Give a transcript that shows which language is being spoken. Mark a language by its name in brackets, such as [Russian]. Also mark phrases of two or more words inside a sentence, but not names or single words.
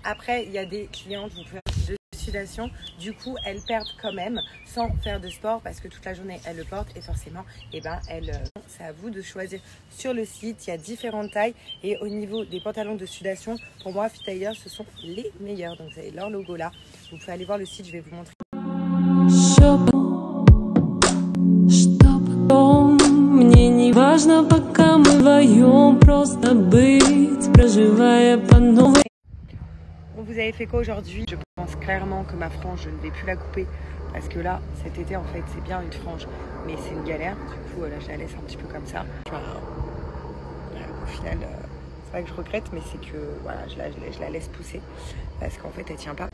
[French] Après, il y a des clientes, vous pouvez de sudation. Du coup, elles perdent quand même sans faire de sport parce que toute la journée, elles le portent et forcément, c'est à vous de choisir. Sur le site, il y a différentes tailles et au niveau des pantalons de sudation, pour moi, Fit Tiger, ce sont les meilleurs. Donc, vous avez leur logo là. Vous pouvez aller voir le site, je vais vous montrer. [Russian] Мне не важно, пока мы вдвоем просто быть, проживая по новой. [French] Vous avez fait quoi aujourd'hui? Je pense clairement que ma frange, je ne vais plus la couper parce que là, cet été, en fait, c'est bien une frange, mais c'est une galère. Du coup, là, je la laisse un petit peu comme ça. Au final, c'est pas que je regrette, mais c'est que voilà, je la laisse pousser parce qu'en fait, elle tient pas.